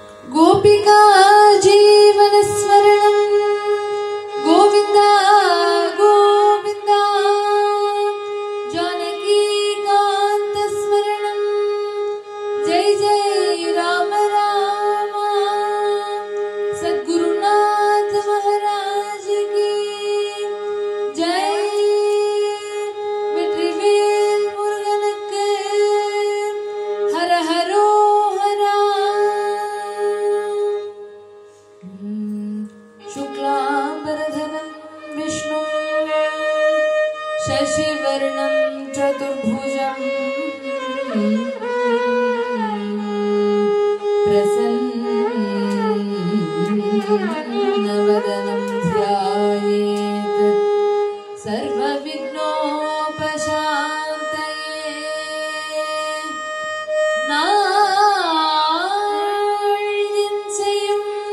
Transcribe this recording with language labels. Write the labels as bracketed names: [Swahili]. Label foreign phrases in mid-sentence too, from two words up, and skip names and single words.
[Sanskrit] गोपिका जीवन स्मरणं गोविंद गोविंद जानकी कांत स्मरणं जय जय राम राम [Hindi] सद्गुरुनाथ महाराज की जय [Tamil] வெற்றிவேல் முருகனுக்கு ஹர ஹரோ ஹரா [Sanskrit] शुक्लांबरधरं विष्णु शशिवर्णं चतुर्भुजं प्रसन्नवदनं ध्यायेत् सर्वविघ्नोपशान्तये [Tamil] நாள்தின் செய்யும்